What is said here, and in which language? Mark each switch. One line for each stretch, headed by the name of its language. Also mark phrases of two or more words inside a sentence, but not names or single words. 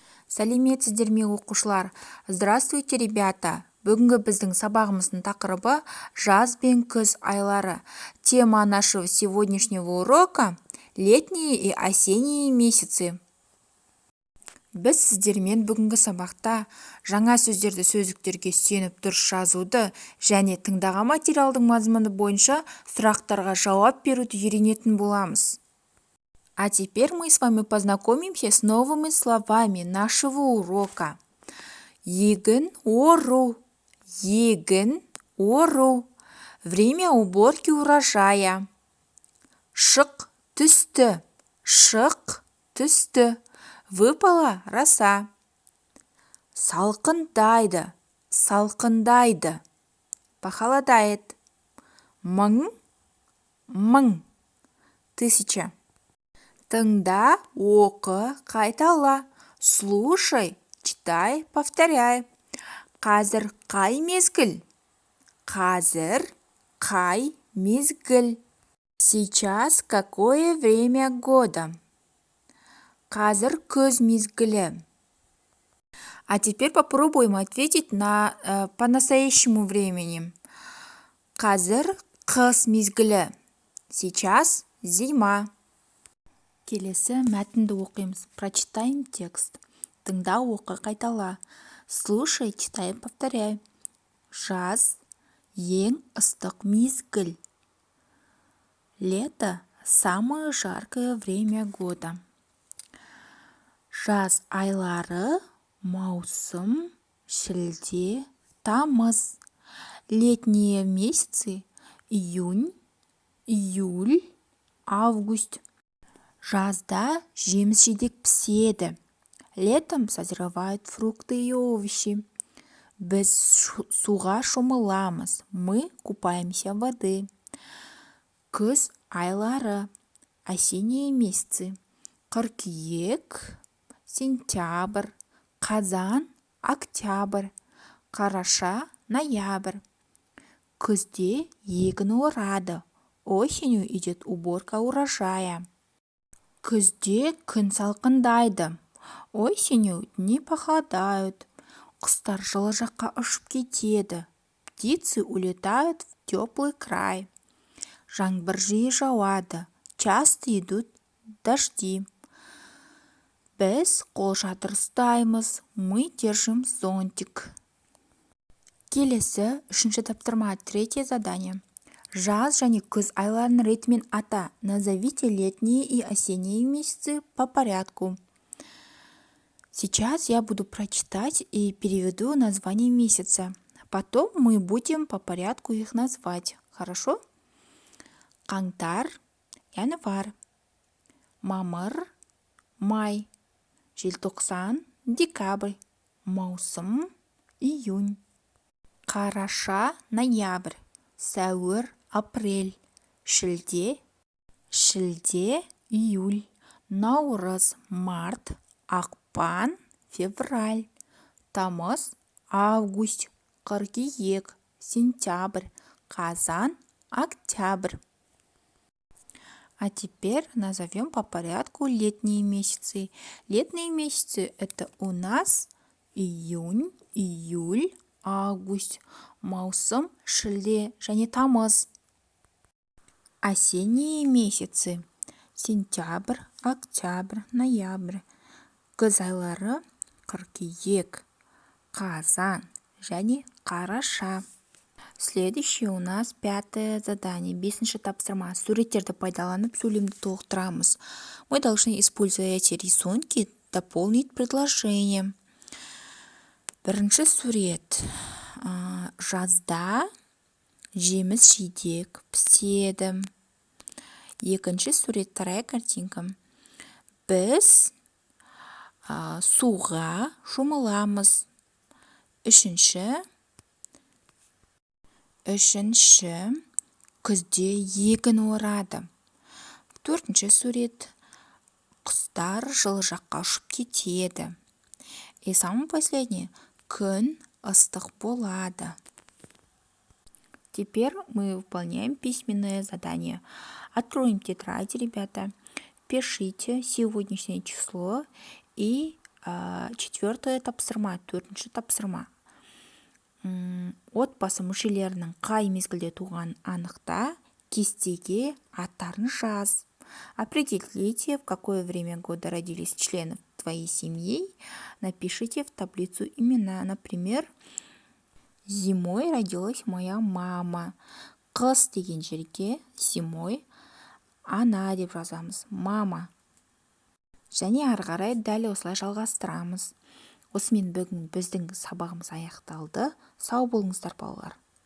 Kazakh: Сәлеметсіздер ме оқушылар?
Russian: Здравствуйте, ребята!
Kazakh: Бүгінгі біздің сабағымыздың тақырыбы жаз бен күз айлары.
Russian: Тема нашего сегодняшнего урока – летние и осенние месяцы.
Kazakh: Біз сіздермен бүгінгі сабақта жаңа сөздерді сөздіктерге сүйеніп дұрыс жазуды және тыңдаған материалдың мазмұны бойынша сұрақтарға жауап беруді үйренетін боламыз.
Russian: А теперь мы с вами познакомимся с новыми словами нашего урока.
Kazakh: Егін ору. Егін ору.
Russian: Время уборки урожая.
Kazakh: Шық түсті. Шық түсті.
Russian: Выпала роса.
Kazakh: Салқындайды. Салқындайды.
Russian: Похолодает. Мың.
Kazakh: Мың. Тысяча. Тыңда, оқы, қайтала.
Russian: Слушай, читай, повторяй.
Kazakh: Қазір қай мезгіл? Қазір қай мезгіл?
Russian: Сейчас какое время года?
Kazakh: Қазір күз мезгілі.
Russian: А теперь попробуем ответить по настоящему времени.
Kazakh: Қазір қыс мезгілі.
Russian: Сейчас зима.
Kazakh: Келесі мәтінді оқимыз.
Russian: Прочитаем текст.
Kazakh: Тыңда, оқы, қайтала.
Russian: Слушай, читай, повторяй.
Kazakh: Жаз ең ыстық мезгіл.
Russian: Лето – самое жаркое время года.
Kazakh: Жаз айлары маусым, шілде, тамыз.
Russian: Летние месяцы – июнь, июль, август.
Kazakh: Жазда жеміс-жидек піседі.
Russian: Летом созревают фрукты и овощи.
Kazakh: Біз суға шомыламыз.
Russian: Мы купаемся в воды.
Kazakh: Күз айлары.
Russian: Осенние месяцы.
Kazakh: Қыркүйек, сентябрь, қазан, октябрь, қараша, ноябрь. Күзде егін орады.
Russian: Осенью идет уборка урожая.
Kazakh: Күзде күн салқындайды.
Russian: Осенью дни похолодают.
Kazakh: Құстар жылы жаққа ұшып кетеді.
Russian: Птицы улетают в теплый край.
Kazakh: Жаңбыр жиі жауады.
Russian: Часто идут дожди.
Kazakh: Біз қолшатыр ұстаймыз.
Russian: Мы держим зонтик.
Kazakh: Келесі үшінші таптырма,
Russian: третье задание.
Kazakh: Жаз және күз айларын ретімен ата.
Russian: Назовите летние и осенние месяцы по порядку. Сейчас я буду прочитать и переведу название месяца. Потом мы будем по порядку их назвать. Хорошо?
Kazakh: Қаңтар, январь. Мамыр, май. Желтоқсан, декабрь. Маусым, июнь. Қараша, ноябрь. Сәуір, апрель. Шілде, июль. Наурыз, март. Ақпан, февраль. Тамыз, август. Қыркүйек, сентябрь. Қазан, октябрь.
Russian: А теперь назовем по порядку летние месяцы. Летние месяцы – это у нас июнь, июль, август.
Kazakh: Маусым, шілде және тамыз.
Russian: Осенние месяцы – сентябрь, октябрь, ноябрь.
Kazakh: Күз айлары – қыркүйек, қазан және қараша.
Russian: Следующее у нас пятое задание,
Kazakh: бесінші тапсырма. Суреттерді пайдаланып сөйлемді толықтырамыз.
Russian: Мы должны, используя эти рисунки, дополнить предложение.
Kazakh: Бірінші сурет. Жазда жеміс-жидек піседі. Екінші сурет,
Russian: вторая картинка.
Kazakh: Біз суға шомыламыз. Үшінші, күзде егін орады. Төртінші сурет. Құстар жылы жаққа ұшып кетеді.
Russian: И самое последнее.
Kazakh: Күн ыстық болады.
Russian: Теперь мы выполняем письменное задание. Откроем тетрадь, ребята. Пишите сегодняшнее число и четвертое тапсырма,
Kazakh: төртінші тапсырма. Отбасы мүшелерінің қай мезгілде туғанын анықта, кестеге аттарын жаз.
Russian: Определите, в какое время года родились члены твоей семьи. Напишите в таблицу имена. Например, зимой родилась моя мама.
Kazakh: Қыс деген жерге зимой ана деп жазамыз, мама. Және ары қарай дәл осылай жалғастырамыз. Осымен бүгін біздің сабағымыз аяқталды. Сау болыңыздар балалар.